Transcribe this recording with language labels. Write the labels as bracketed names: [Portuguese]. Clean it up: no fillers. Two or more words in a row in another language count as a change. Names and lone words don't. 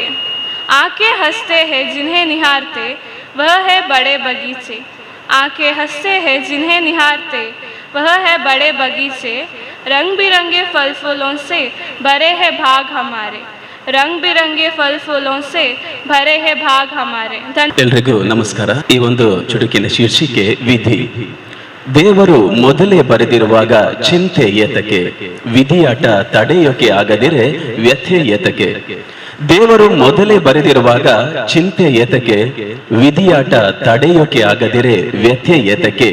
[Hindi] आंखें हंसते हैं जिन्हें निहारते, वह है बड़े बगीचे. आंखें हंसते हैं जिन्हें निहारते, वह है बड़े बगीचे. रंग बिरंगे फल फूलों से भरे हैं भाग हमारे, रंग बिरंगे फल फूलों से भरे हैं भाग हमारे. [Kannada] ಎಲ್ರಿಗೂ ನಮಸ್ಕಾರ. ಈ ಒಂದು ಚುಟುಕಿನ ಶೀರ್ಷಿಕೆ ವಿಧಿ. ದೇವರು ಮೊದಲೇ ಬರೆದಿರುವಾಗ ಚಿಂತೆ ಏತಕ್ಕೆ, ವಿಧಿಯಾಟ ತಡೆಯೋಕೆ ಆಗದಿರೆ ವ್ಯಥೆ ಏತಕ್ಕೆ. ದೇವರು ಮೊದಲೇ ಬರೆದಿರುವಾಗ ಚಿಂತೆ ಏತಕ್ಕೆ, ವಿಧಿಯಾಟ ತಡೆಯೋಕೆ ಆಗದಿರೆ ವ್ಯಥೆ ಏತಕ್ಕೆ.